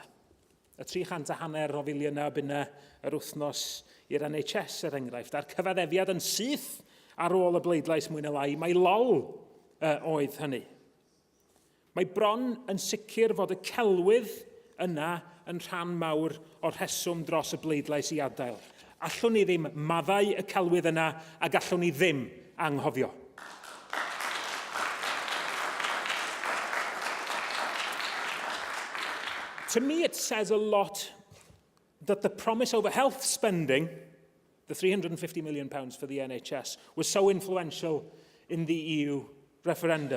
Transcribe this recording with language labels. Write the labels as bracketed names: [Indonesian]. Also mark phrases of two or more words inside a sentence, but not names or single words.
[Welsh] Y 350 o filiynau bunna yr wythnos i'r NHS, er enghraifft, a'r cyfaddefiad yn syth ar ôl y bleidlais mwy na lai, mae lol oedd hynny. Mae bron yn sicr fod y celwydd yna yn rhan mawr o'r rheswm dros y bleidlais i adael. Allwn ni ddim maddau y celwydd yna a gallwn ni ddim anghofio. [English] To me, it says a lot that the promise over health spending, the £350 million for the NHS, was so influential in the EU referendum.